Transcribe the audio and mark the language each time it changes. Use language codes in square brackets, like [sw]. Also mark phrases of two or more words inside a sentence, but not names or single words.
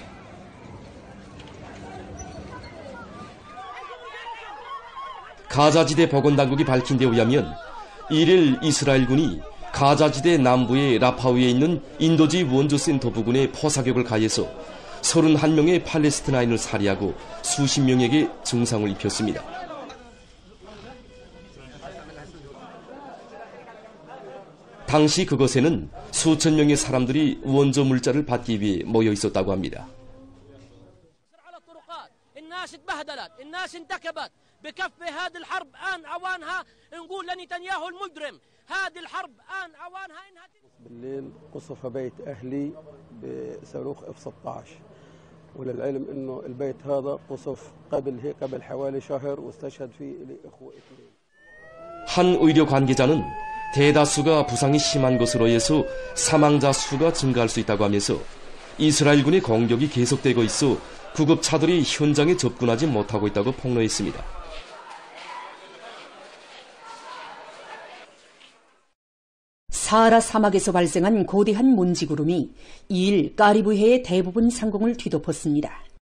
[ko] 가자지대 보건당국이 밝힌 데 의하면 1일 이스라엘군이 가자지대 남부의 라파우에 있는 인도지 원조센터 부근에 포사격을 가해서 31명의 팔레스티나인을 살해하고 수십 명에게 중상을 입혔습니다. 당시 그곳에는 수천 명의 사람들이 원조 물자를 받기 위해 모여 있었다고 합니다. [ar] بالليل قصف بيت أهلي بصاروخ F-16 وللعلم إنه البيت هذا قصف قبل حوالي شهر واستشهد فيه لي إخوة اثنين. [ko] 한 의료 관계자는 대다수가 부상이 심한 것으로 해서 사망자 수가 증가할 수 있다고 하면서 이스라엘군의 공격이 계속되고 있어 구급차들이 현장에 접근하지 못하고 있다고 폭로했습니다. 사하라 사막에서 발생한 거대한 먼지구름이 2일 카리브해의 대부분 상공을 뒤덮었습니다.